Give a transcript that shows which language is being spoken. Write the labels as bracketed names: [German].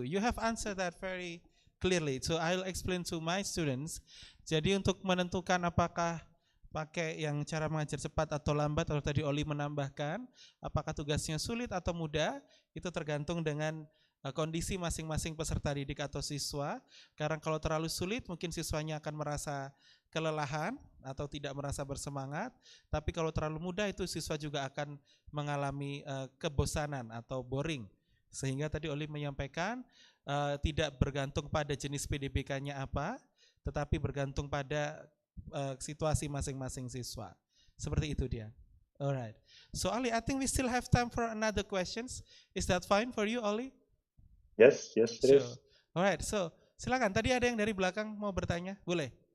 [English] You have answered that very clearly. So I'll explain to my students. [Indonesian] Jadi untuk menentukan apakah pakai yang cara mengajar cepat atau lambat, atau tadi Oli menambahkan apakah tugasnya sulit atau mudah, itu tergantung dengan kondisi masing-masing peserta didik atau siswa. Karena kalau terlalu sulit mungkin siswanya akan merasa kelelahan atau tidak merasa bersemangat, tapi kalau terlalu mudah itu siswa juga akan mengalami kebosanan atau boring. Sehingga tadi Oli menyampaikan tidak bergantung pada jenis PDBK-nya apa, tetapi bergantung pada situasi masing-masing siswa. Seperti itu dia. Alright. [English] So Oli, I think we still have time for another questions. Is that fine for you, Oli? Yes, it is. Alright, so [Indonesian] silakan. Tadi ada yang dari belakang mau bertanya, boleh?